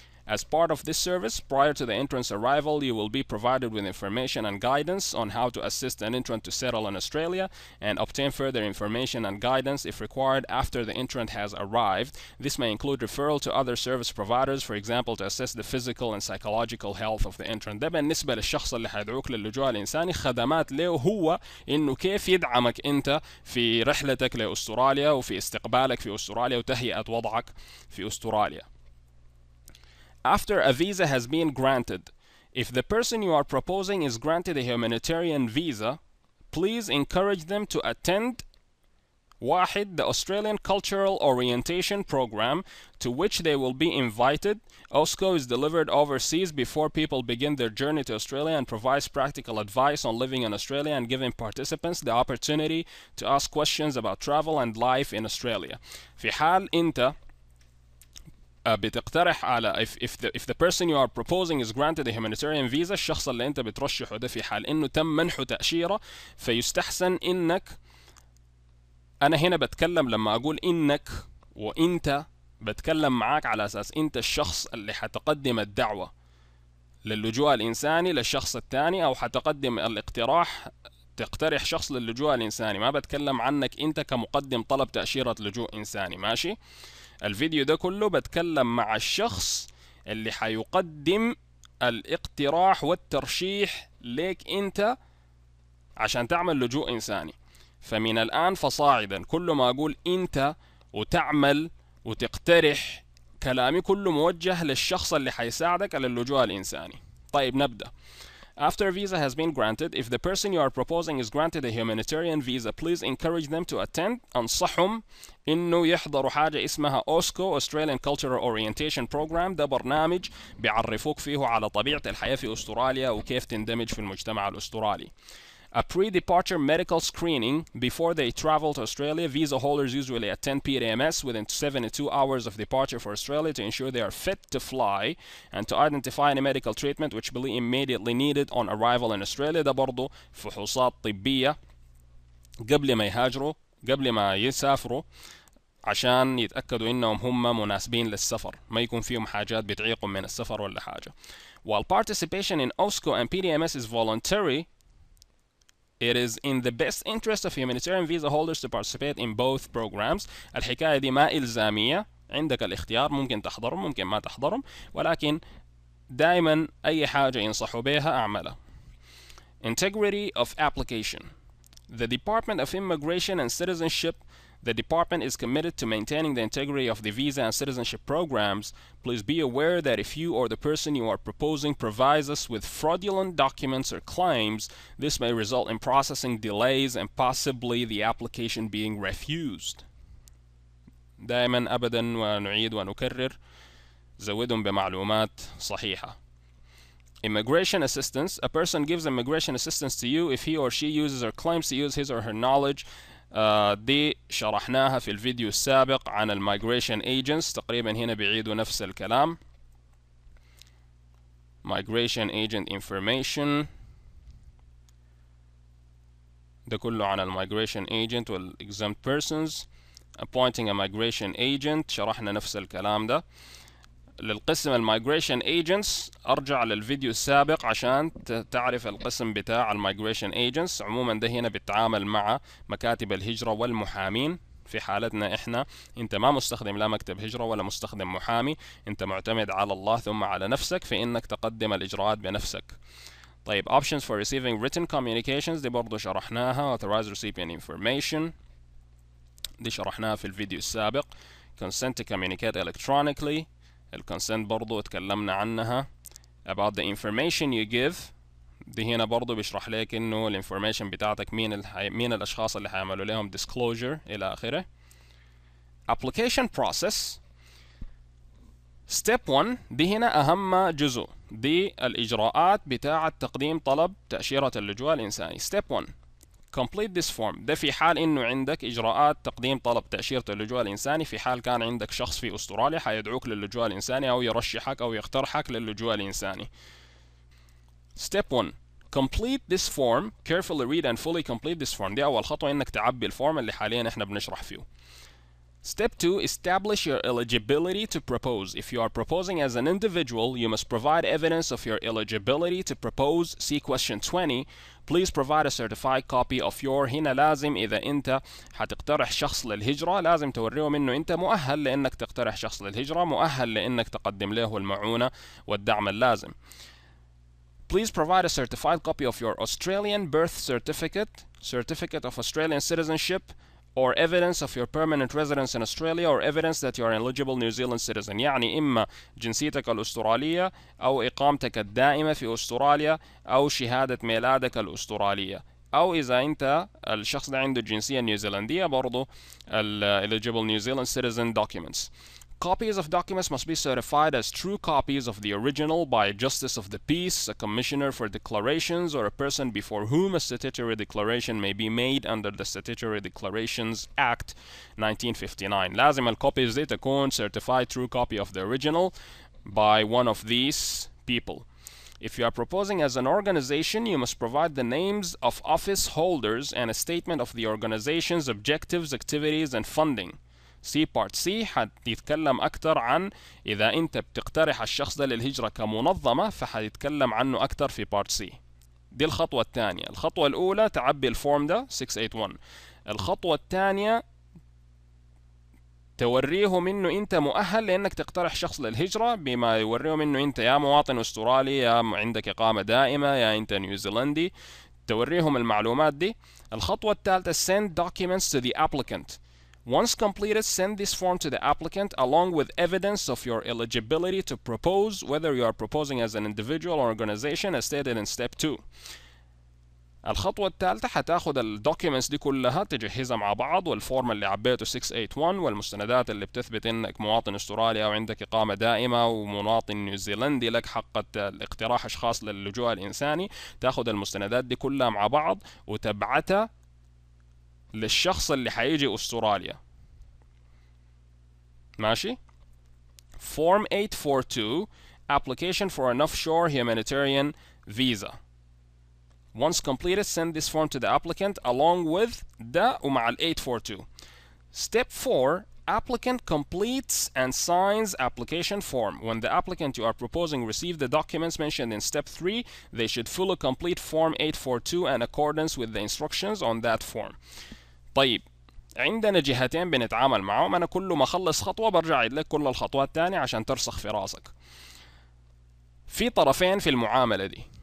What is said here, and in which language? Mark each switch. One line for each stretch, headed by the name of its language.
English: As part of this service, prior to the entrant's arrival, you will be provided with information and guidance on how to assist an entrant to settle in Australia and obtain further information and guidance if required after the entrant has arrived. This may include referral to other service providers, for example, to assess the physical and psychological health of the entrant.
Arabic: ده بالنسبة للشخص اللي حيدعوك للجوء الإنساني. خدمات له هو إنه كيف يدعمك أنت في رحلتك لأستراليا وفي استقبالك في أستراليا وتهيئة وضعك في أستراليا.
English: After a visa has been granted, if the person you are proposing is granted a humanitarian visa, please encourage them to attend the Australian Cultural Orientation Program to which they will be invited. OSCO is delivered overseas before people begin their journey to Australia and provides practical advice on living in Australia and giving participants the opportunity to ask questions about travel and life in Australia.
Arabic: في حال أنت بتقترح على
English: if the person you are proposing is granted a humanitarian visa،
Arabic: الشخص اللي انت بترشحه ده في حال انه تم منحه تأشيرة، فيستحسن انك، انا هنا بتكلم لما اقول انك وانت بتكلم معاك على اساس انت الشخص اللي حتقدم الدعوة للجوء الانساني للشخص الثاني، او حتقدم الاقتراح تقترح شخص للجوء الانساني. ما بتكلم عنك انت كمقدم طلب تأشيرة لجوء انساني. ماشي؟ الفيديو ده كله بتكلم مع الشخص اللي حيقدم الاقتراح والترشيح ليك انت عشان تعمل لجوء انساني. فمن الان فصاعدا كل ما اقول انت وتعمل وتقترح، كلامي كله موجه للشخص اللي حيساعدك على اللجوء الانساني. طيب نبدأ.
English: After a visa has been granted, if the person you are proposing is granted a humanitarian visa, please encourage them to attend.
Arabic: أنصحهم إنه يحضروا حاجة اسمها OSCO Australian Cultural Orientation Program. ده برنامج بيعرفوك فيه على طبيعة الحياة في أستراليا وكيف تندمج في المجتمع الأسترالي.
English: A pre-departure medical screening before they travel to Australia. Visa holders usually attend PDMS within 72 hours of departure for Australia to ensure they are fit to fly and to identify any medical treatment which will be immediately needed on arrival in Australia.
Arabic: ده برضو فحوصات طبية قبل ما يهاجروا، قبل ما يسافروا، عشان يتأكدوا إنهم هم مناسبين للسفر، ما يكون فيهم حاجات بتعيقهم من السفر ولا حاجة.
English: While participation in OSCO and PDMS is voluntary, it is in the best interest of humanitarian visa holders to participate in both programs.
Arabic: الحكاية دي ما إلزامية، عندك الاختيار، ممكن تحضرهم ممكن ما تحضرهم، ولكن دائما أي حاجة ينصحوا بها أعملها.
English: Integrity of application. The Department of Immigration and Citizenship. The department is committed to maintaining the integrity of the visa and citizenship programs. Please be aware that if you or the person you are proposing provides us with fraudulent documents or claims, this may result in processing delays and possibly the application being refused.
Arabic: دائما أبدا ونعيد ونكرر، زودهم بمعلومات صحيحة.
English: Immigration assistance. A person gives immigration assistance to you if he or she uses or claims to use his or her knowledge.
Arabic: دي شرحناها في الفيديو السابق عن المigration agents. تقريبا هنا بيعيدوا نفس الكلام. migration agent information، ده كله عن المigration agent والexempt persons. appointing a migration agent شرحنا نفس الكلام ده. للقسم المigration agents ارجع للفيديو السابق عشان تعرف القسم بتاع المigration agents. عموما ده هنا بيتعامل مع مكاتب الهجرة والمحامين. في حالتنا احنا انت ما مستخدم لا مكتب هجرة ولا مستخدم محامي، انت معتمد على الله ثم على نفسك في انك تقدم الاجراءات بنفسك.
English: طيب options for receiving written communications
Arabic: دي برضو شرحناها.
English: authorized recipient information
Arabic: دي شرحناها في الفيديو السابق.
English: consent to communicate electronically،
Arabic: الكونسنت برضو اتكلمنا عنها. about the information you give دي هنا برضو بيشرح لك انه الانفورميشن بتاعتك مين الاشخاص اللي هيعملوا لهم disclosure الى اخره.
English: application process step 1
Arabic: دي هنا اهم جزء، دي الاجراءات بتاعة تقديم طلب تأشيرة اللجوء الإنساني.
English: step 1 complete this form.
Arabic: ده في حال انه عندك اجراءات تقديم طلب تأشيرة اللجوء الإنساني، في حال كان عندك شخص في أستراليا حيدعوك للجوء الإنساني او يرشحك او يقترحك للجوء الإنساني.
English: step 1 complete this form. carefully read and fully complete this form.
Arabic: دي اول خطوة، انك تعبي الفورم اللي حاليا احنا بنشرح فيه.
English: Step 2 establish your eligibility to propose. If you are proposing as an individual, you must provide evidence of your eligibility to propose. See question 20. Please provide a certified copy of your.
Arabic: هنا لازم إذا أنت حتقترح شخص للهجرة لازم توريهم إنه أنت مؤهل لأنك تقترح شخص للهجرة، مؤهل لأنك تقدم له المعونة والدعم اللازم.
English: Please provide a certified copy of your Australian birth certificate, certificate of Australian citizenship, or evidence of your permanent residence in Australia, or evidence that you are an eligible New Zealand citizen.
Arabic: يعني إما جنسيتك الأسترالية أو إقامتك الدائمة في أستراليا أو شهادة ميلادك الأسترالية، أو إذا أنت الشخص ده عنده الجنسية النيوزيلندية برضو
English: eligible New Zealand citizen documents. Copies of documents must be certified as true copies of the original by a justice of the peace, a commissioner for declarations, or a person before whom a statutory declaration may be made under the Statutory Declarations Act 1959.
Arabic: لازم الcopies دي تكون
English: certified true copy of the original by one of these people. If you are proposing as an organization, you must provide the names of office holders and a statement of the organization's objectives, activities, and funding.
Arabic: سي بارت سي حتتكلم أكتر عن إذا أنت بتقترح الشخص ده للهجرة كمنظمة، فحتتكلم عنه أكتر في بارت سي. دي الخطوة الثانية. الخطوة الأولى تعبي الفورم ده 681. الخطوة الثانية توريهم إنه أنت مؤهل لأنك تقترح شخص للهجرة، بما يوريهم إنه أنت يا مواطن أسترالي، يا عندك إقامة دائمة، يا أنت نيوزيلندي، توريهم المعلومات دي. الخطوة الثالثة
English: send documents to the applicant. Once completed, send this form to the applicant along with evidence of your eligibility to propose, whether you are proposing as an individual or organization as stated in step 2.
Arabic: الخطوة الثالثة حتاخد الدوكيومنتس دي كلها تجهزها مع بعض، والفورم اللي عبيته 681 والمستندات اللي بتثبت انك مواطن استرالي او عندك اقامة دائمة ومواطن نيوزيلندي لك حق اقتراح اشخاص للجوء الانساني. تاخد المستندات دي كلها مع بعض وتبعتها للشخص اللي حيجي أستراليا. ماشي؟
English: Form 842 Application for an offshore humanitarian visa. Once completed, send this form to the applicant along with
Arabic: ده ومع ال 842.
English: Step 4 Applicant completes and signs application form. When the applicant you are proposing receive the documents mentioned in step 3, they should fully complete Form 842 in accordance with the instructions on that form.
Arabic: طيب عندنا جهتين بنتعامل معهم، أنا كل ما أخلص خطوة برجع أعيد لك كل الخطوات الثانية عشان ترسخ في راسك. في طرفين في المعاملة دي،